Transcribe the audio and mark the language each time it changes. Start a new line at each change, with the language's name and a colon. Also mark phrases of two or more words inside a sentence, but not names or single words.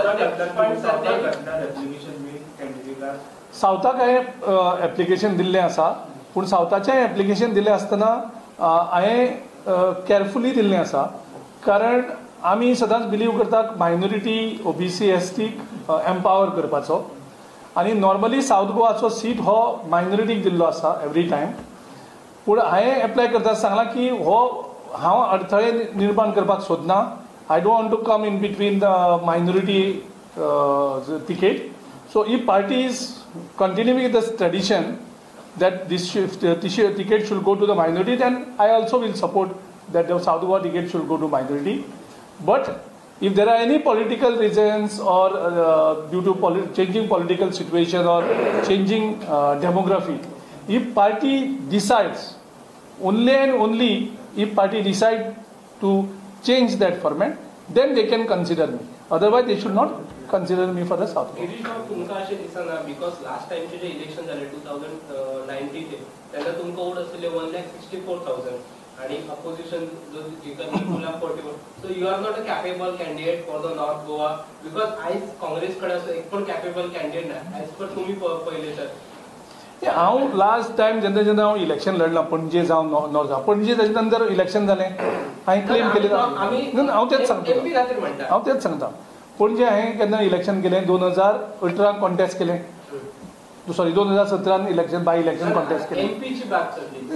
Konkani: सावथाक हांवें एप्लिकेशन दिल्लें आसा, पूण सावथाचें एप्लिकेशन दिल्लें आसतना हांवें केअरफुली दिल्लें आसा, कारण आमी सदांच बिलीव करतात मायनॉरिटी OBC STक एम्पावर करपाचो. आनी नॉर्मली सावथ गोवाचो सीट हो मायनॉरिटीक दिल्लो आसा
English: every time.
Konkani: पूण हांवें एप्लाय करता सांगलां की हो हांव अडथळे निर्माण करपाक सोदना.
English: I don't want to come in between the minority ticket. So if party is continuing with the tradition that this ticket should go to the minority, then I also will support that the South Goa ticket should go to minority. But if there are any political reasons or due to changing political situation or changing demography, if party decides, only and only if party decide to change that format, then they can consider me. Otherwise they should not consider me for the South.
Konkani: गिरीश भाऊ, तुमकां अशें दिसना
English: because last timeचे
Konkani: जे इलेक्शन जाले 2019 तेन्ना तुमकां वोट आसले 1,64,000 आणि अपोजिशन जो जिखता निकुला 44.
English: So you are not a capable candidate for the North Goa because
Konkani: आयज काँग्रेस कडेन असो एक पण
English: capable candidate
Konkani: ना
English: as per
Konkani: तुम्ही पळयले तर. हांव
English: last time
Konkani: जेन्ना हांव इलेक्शन लढलां पणजे जावं नॉर्थ, पणजे तेजे नंतर इलेक्शन जालें, हांवें क्लेम केलें. हांव तेच सांगता पणजे हांवें केन्ना इलेक्शन केलें 2018 कॉन्टेस्ट केलें, सॉरी 2017 इलेक्शन
English: by election
Konkani: कॉन्टेस्ट केलें.